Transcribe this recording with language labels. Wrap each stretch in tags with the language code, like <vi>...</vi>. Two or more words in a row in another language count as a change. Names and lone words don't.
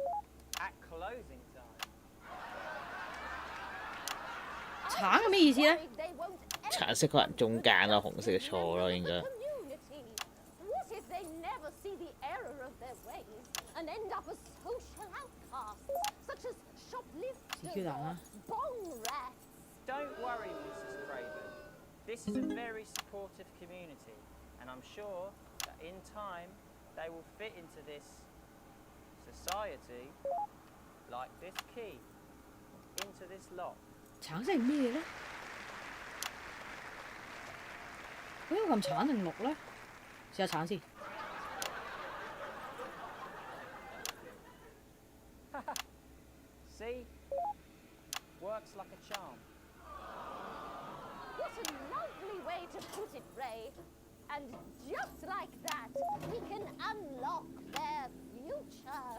<yue>橙係咩意思咧？橙色可能中間咯，紅色嘅錯咯，應該。叫蛋啦。</yue> <en>Don't worry, Mrs. Craven. This is a very supportive community, and I'm sure that in time they will fit into this society like this key into this lock.</en> <yue>橙色係咩咧？點解咁橙定綠咧？試下橙先。</yue> <en>See? Works like a charm. What a lovely way to put it, Ray. And just like that, we can unlock their future.</en>